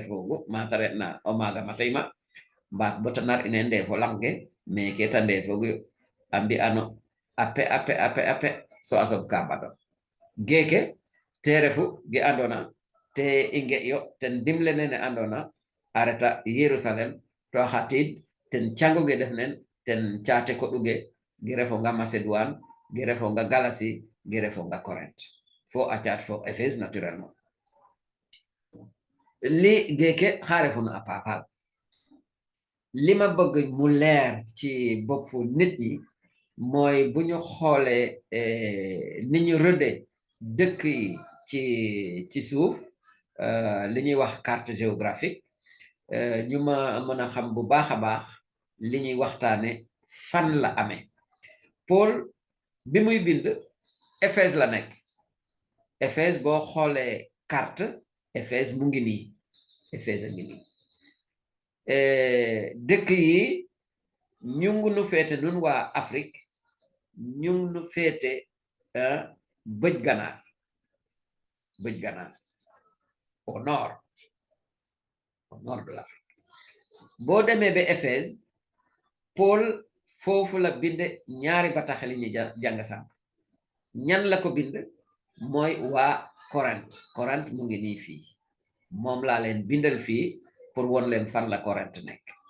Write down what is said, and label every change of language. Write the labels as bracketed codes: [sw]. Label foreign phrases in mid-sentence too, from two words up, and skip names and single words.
[srr] fogu mata retna o maaga matayma mbaat bota nar ine ndefo lang ke meke ta ndefogu a mbi'ano ape so a soɓ ka mbadon geke te refu ge andona te i nge'yo ten dimle nene andona a reta Yerusalem to xatid ten canguge def nen ten caate koɗuge ge refonga Macédoine ge refonga Galatie ge refonga Corinth fo a caat fo Éphèse naturellement [wo] li geke xa refuna a paapal li ma bëgg mu leer ci boppu nit ñi mooy bu ñu xoolee ni ñu rëdde dëkk yi ci suuf li ñuy wax [fr] carte géographique [wo] ñu ma mën a xam bu baax a baax li ñuy waxtaane fan la amee Paul bi muy bind Éphèse la nekk Éphèse boo xoolee carte Éphèse mu ngi nii Éphèse a ngi nii dëkk yi ñu ngi nu féete nun waa Afrique ñu ngi nu féete bëj ganaar [fr] au nord de l'Afrique [wo] boo demee ba Éphèse Paul foofu la bind ñaari bataaxal yi ñu jàng sànq ñan la ko bind mooy waa Corinth mu ngi nii fii moom laa leen bindal fii pour won leen fan la Corinth nekk